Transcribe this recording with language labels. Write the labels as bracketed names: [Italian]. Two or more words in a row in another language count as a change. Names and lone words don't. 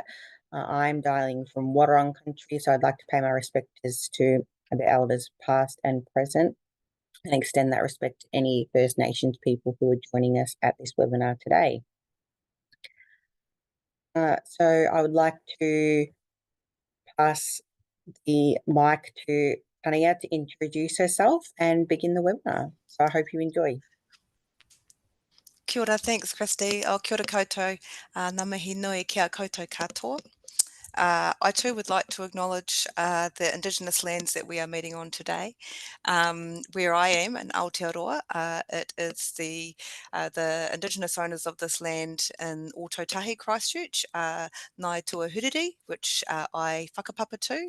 [English] I'm dialing from Wadawurrung country, so I'd like to pay my respects to the elders past and present and extend that respect to any First Nations people who are joining us at this webinar today. So I would like to pass the mic to Tania to introduce herself and begin the webinar. So I hope you enjoy. [Māori] Kia ora, [English] thanks Kristy. [Māori] Kia ora koutou, ngā mihi nui kia koutou katoa. [English] I too would like to acknowledge the Indigenous lands that we are meeting on today. Where I am in Aotearoa, it is the Indigenous owners of this land in Ōtautahi, Christchurch, [Māori] Ngāi Tua Huriri, [English] which I whakapapa to.